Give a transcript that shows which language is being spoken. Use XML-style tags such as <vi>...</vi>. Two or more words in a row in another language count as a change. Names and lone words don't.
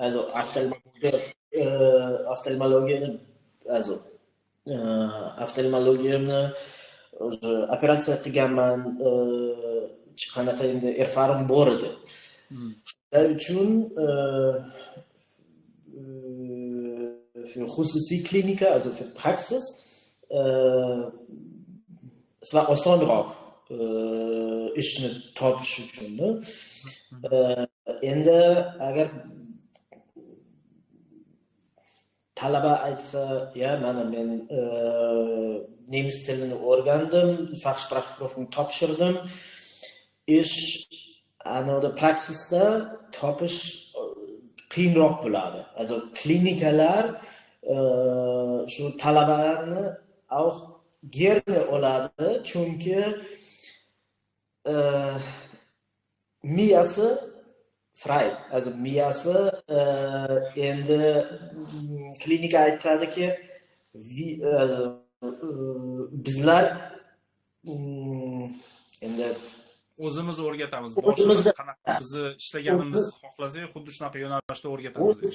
<uz>Oftalmologiyani operatsiya qilganman, qanaqa endi erfarim bor edi. Shuning uchun für xususiy klinika,</uz> <de>also für Praxis, es war</de> <uz>osonroq ishni topish uchun. Endi agar talaba aytsa, ya mana men nemis tilini o'rgandim, Fachsprachprüfung topshirdim, ish anoda praksisda topish qiyinroq bo'ladi. Also klinikalar shu talabalarni</uz> <de>auch gerne</de> <uz>oladi, chunki miyasi frei. Also miyasi endi klinika aytadiki, bizlar endi o'zimiz o'rgatamiz. Boshida qanaqa bizni ishlaganimizni xohlasak, xuddi shunaqa yo'nalishda o'rgatamiz.</uz>